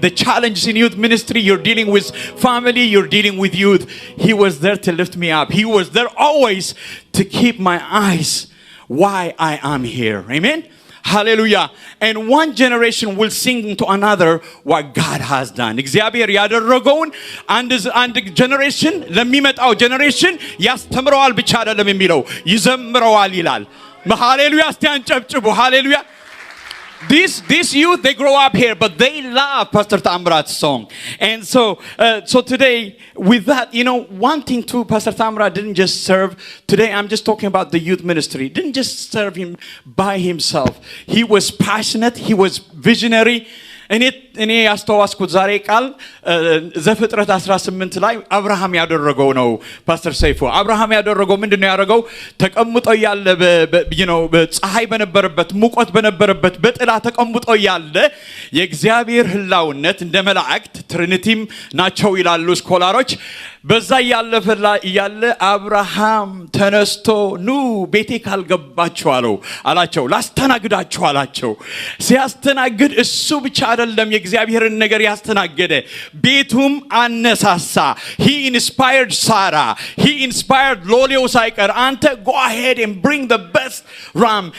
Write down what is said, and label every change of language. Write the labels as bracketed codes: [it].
[en] The challenges in youth ministry, you're dealing with family, you're dealing with youth. He was there to lift me up. He was there always to keep my eyes why I am here. Amen? Hallelujah. And one generation will sing to another what God has done. [am] እግዚአብሔር ያደረገውን አንድ ጀነሬሽን ለሚመጣው ጀነሬሽን ያስተምረዋል ብቻ አይደለም የሚለው ይዘምረዋል ይላል። ሃሌሉያ እስቲ አንጨብጭቡ። ሃሌሉያ. [en] These youth, they grow up here, but they love Pastor Tamirat's song. And so today, with that, one thing too, Pastor Tamirat didn't just serve. Today, I'm just talking about the youth ministry. Didn't just serve him by himself. He was passionate. He was visionary. [am] እኔ ያስተዋስኩት ዛሬ ቃል ዘፍጥረት 18 ላይ አብርሃም ያደረገው ነው። ፓስተር ሰይፉ አብርሃም ያደረገው ምንድነው ያደረገው? ተቀምጦ ያለ በፀሐይ በነበረበት ሙቀት በነበረበት በጥላ ተቀምጦ ያለ የእግዚአብሔር ህላውነት እንደ መላእክት ትሪኒቲም ናቸው ይላሉ ስኮላሮች። በዛ ያለ አብርሃም ተነስቶ ኑ ቤቴ ካልገባችሁ አላቸው ላስተናግዳችሁ አላቸው። ሲያስተናግድ እሱ ብቻ አይደለም የእግዚአብሔርን ነገር ያስተናገደ ቤቱም አነሳሳ። [en] He inspired Sarah. He inspired [am] ሎሌው ሳይቀር አንተ [en] go ahead and bring the best ram.